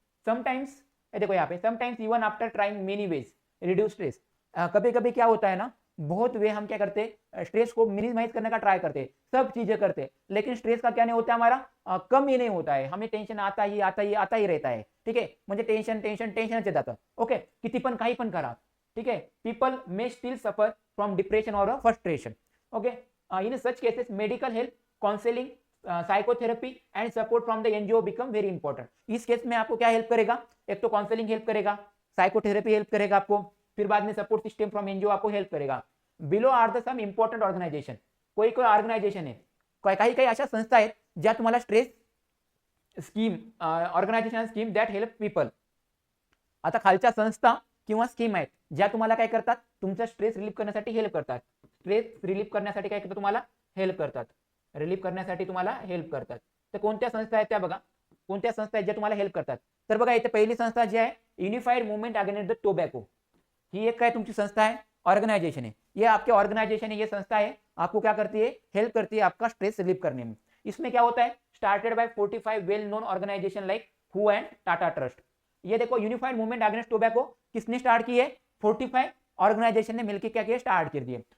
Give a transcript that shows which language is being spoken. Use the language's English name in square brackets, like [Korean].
[Hindi] Sometimes, देखो यहाँ पे [English] sometimes even after trying many ways reduce stress, [Hindi] कभी कभी क्या होता है ना, बहुत वे हम क्या करते हैं, स्ट्रेस को मिनिमाइज करने का ट्राई करते हैं, सब चीजें करते हैं, लेकिन स्ट्रेस का क्या नहीं होता है, हमारा कम ही नहीं होता है, हमें टेंशन आता ही रहता है, ठीक है। [Marathi] म्हणजे टेंशन टेंशन टेंशनच जातं, ओके, किती पण काही पण करा, ठीक है। [English] People may still suffer from depression और frustration, okay. In such cases medical help, counselling, psychotherapy and support from the NGO become very important. [Hindi] इस केस में आपको क्या हेल्प करेगा, एक तो काउंसलिंग हेल्प करेगा, साइकोथेरेपी हेल्प करेगा आपको, फिर बाद में सपोर्ट सिस्टम फ्रॉम एनजीओ आपको हेल्प करेगा. [English] Below are the some important organisation. [Marathi] कोई ऑर्गनायझेशन आहे, काही अशा संस्था आहेत ज्या तुम्हाला [English] Stress scheme organisation scheme that help people. [Marathi] आता खालच्या संस्था किंवा स्कीम आहेत ज्या तुम्हाला काय करतात, तुमचा स्ट्रेस रिलीफ करण्यासाठी हेल्प करतात. स्ट्रेस रिलीफ करण्यासाठी काय करतात, तुम्हाला हेल्प करतात. रिलीफ करण्यासाठी तुम्हाला हेल्प करतात. तर कोणत्या संस्था आहेत त्या बघा, कोणत्या संस्था आहेत ज्या तुम्हाला हेल्प करतात. तर बघा इथे पहिली संस्था जी आहे unified movement against the tobacco. ही एक काय तुमची संस्था [Hindi] है, ऑर्गेनाइजेशन है. ये आपके ऑर्गेनाइजेशन है, ये संस्था है, आपको क्या करती है, हेल्प करती है आपका स्ट्रेस रिलीफ करने में. इसमें क्या होता है, [English] Started by 45 well known organisation like who and Tata trust. [Hindi] ये देखो यूनिफाइड मूवमेंट अगेंस्ट टोबैको किसने स्टार्ट की है, 45 ऑर्गेनाइजेशन ने मिलकर क्या किया, स्टार्ट कर दिए.